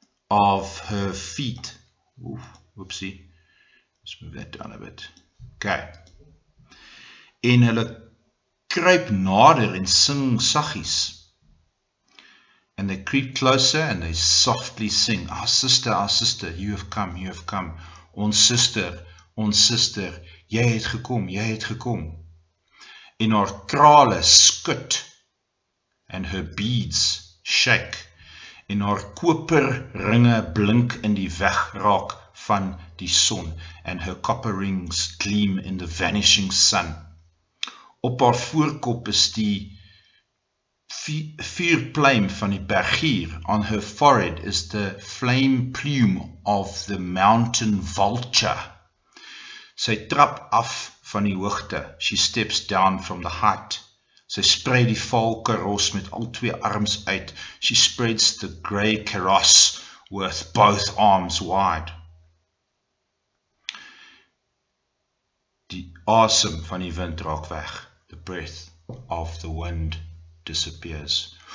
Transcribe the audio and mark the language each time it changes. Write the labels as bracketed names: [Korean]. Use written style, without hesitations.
[English] of her feet. Ooh, whoopsie. Let's move that down a bit. Okay. [Afrikaans] En hulle kruip nader en sing saggies. [English] And they creep closer and they softly sing, our sister, you have come, you have come. [Afrikaans] Ons sister, jy het gekom, jy het gekom. En haar krale skud [English] and her beads shake. [Afrikaans] En haar koperringe blink in die wegraak van die son, [English] and her copper rings gleam in the vanishing sun. [Afrikaans] Op haar voorkop is die vuurpluim van die bergier. [English] On her forehead is the flame plume of the mountain vulture. [Afrikaans] Sy trap af van die hoogte. [English] She steps down from the height. [Afrikaans] Sy sprei die valkeros met al twee arms uit. [English] She spreads the grey kaross with both arms wide. [Afrikaans] Die asem van die wind raak weg. [English] The breath of the wind disappears.